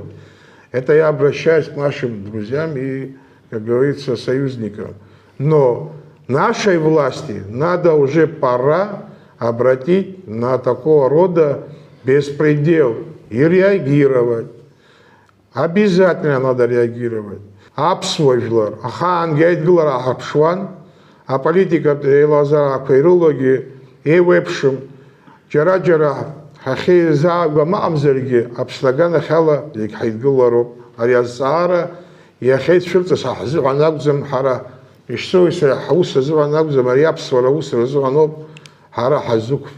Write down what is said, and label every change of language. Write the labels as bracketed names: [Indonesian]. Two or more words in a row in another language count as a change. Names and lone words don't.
[Russian] Это я обращаюсь к нашим друзьям и, как говорится, союзникам. Но нашей власти надо уже пора обратить на такого рода беспредел и реагировать. Обязательно надо реагировать. [Abkhazian] Аԥсуажәлар, ахаангьы аидгылара аҳарԥшуан, аполитикатә еилазара ақәирологьы еиуеиԥшым, џьара-џьара ҳахьеизаагәам аҟамзаргьы аԥсҭаганахь ала зегь ҳаидгылароуп. Ари азҵаара иахьеицәырҵыз ҳзыҟан акәӡам, ҳара ишсоуи ҳус азыҟан акәӡам, ари аԥсуара аус рзыҟаноуп ҳара ҳазықәԥо.